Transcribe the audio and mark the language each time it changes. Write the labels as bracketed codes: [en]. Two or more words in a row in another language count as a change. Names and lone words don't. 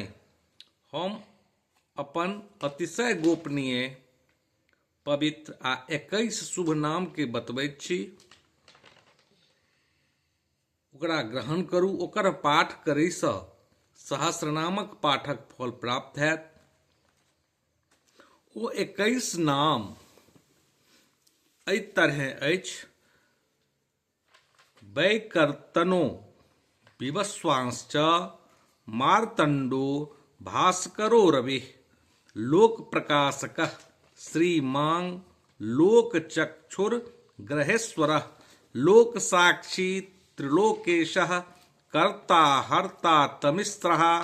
[mai] हम अपन अतिशय गोपनीय पवित्र आ 21 शुभ नाम के बतबैत छी, ओकरा ग्रहण करू। ओकर पाठ करैसँ सहस्रनामक पाठक फल प्राप्त हैत। ओ 21 नाम एहि तरह अछि, [sa] वैकर्तनो विवस्वांश्च मार्तंडो भास्करो रवि लोक प्रकाशक श्रीमां लोक चक्षुर ग्रहेश्वर लोक साक्षी त्रिलोकेश कर्ता हर्ता तमिस्रः